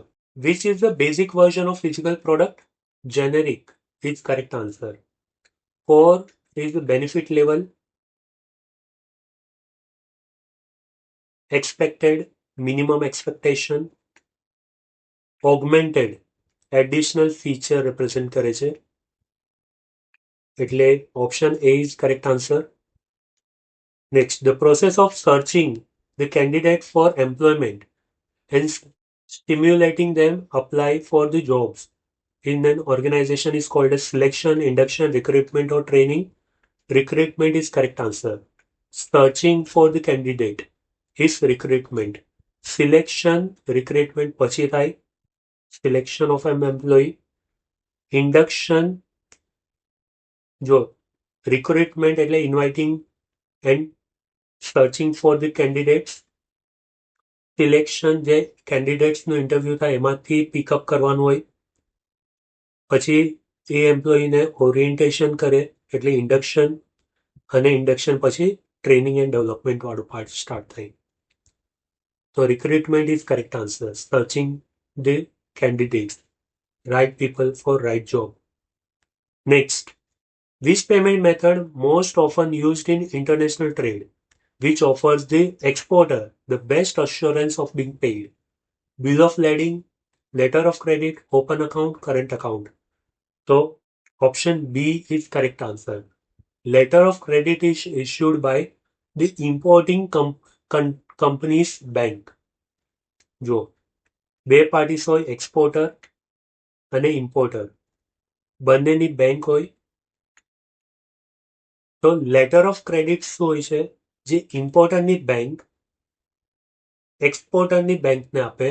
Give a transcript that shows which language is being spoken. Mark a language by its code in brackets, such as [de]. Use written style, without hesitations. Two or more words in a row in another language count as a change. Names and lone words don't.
[en] Which is the basic version of physical product? Generic is correct answer. 4 is the benefit level. Expected, minimum expectation. Augmented, additional feature represent [gu] કરે છે. [en] એટલે option A is correct answer. Next, the process of searching the candidate for employment and stimulating them apply for the jobs in an organization is called as selection, induction, recruitment or training. Recruitment is correct answer. Searching for the candidate is recruitment. Selection, recruitment [gu] પછી થાય. [en] Selection of an employee. Induction, જો recruitment એટલે inviting and searching for the candidates. [gu] Selection જે candidates નું interview થાય એમાંથી [en] pick up [gu] કરવાનું હોય. પછી એ એમ્પ્લોયીને ઓરિએન્ટેશન કરે એટલે ઇન્ડક્શન અને ઇન્ડક્શન પછી [en] training and development [gu] વાળું [en] part start [gu] થાય. [en] તો recruitment is correct answer. searching the candidates, right people for right job. Next, which payment method most often used in international trade, which offers the exporter the best assurance of being paid? Bill of lading, letter of credit, open account, current account. So option B is correct answer. Letter of credit is issued by the importing company's bank. [gu] જો બે પાર્ટીસ હોય એક્સપોર્ટર અને ઇમ્પોર્ટર બંનેની બેંક હોય તો [en] letter of credit [gu] શું હોય છે? જે ઇમ્પોર્ટરની બેંક એક્સપોર્ટરની બેંકને આપે.